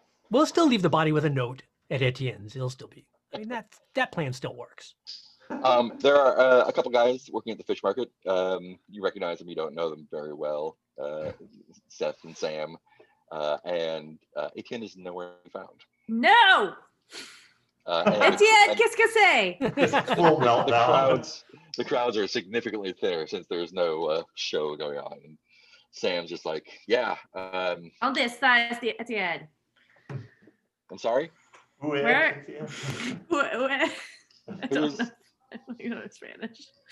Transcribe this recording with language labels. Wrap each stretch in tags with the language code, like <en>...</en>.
<en>We'll still leave the body with a note at Etienne's. It'll still be. I mean, that plan still works. There are a couple guys working at the fish market. You recognize them. You don't know them very well. Seth and Sam. And Etienne is nowhere to be found. No.</en> <fr>Etienne, qu'est-ce que c'est?</fr> <en>Full meltdown. The crowds are significantly thinner since there's no show going on. And Sam's just like, yeah. On this side, Etienne. I'm sorry? Where? I don't know Spanish.</en>